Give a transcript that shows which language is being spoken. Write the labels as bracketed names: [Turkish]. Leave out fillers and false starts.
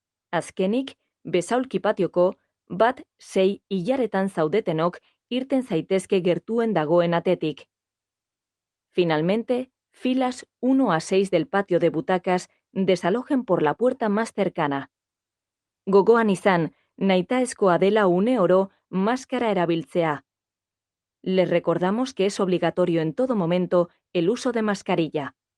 [Basque] Azkenik, besaulki patioko 1-6 ilaretan zaudetenok irten zaitezke gertuen dagoen atetik. [Spanish] Finalmente, filas 1 a 6 del patio de butacas desalojen por la puerta más cercana. [Basque] Gogoan izan, nahitaezkoa dela une oro máscara erabiltzea. [Spanish] Les recordamos que es obligatorio en todo momento el uso de mascarilla.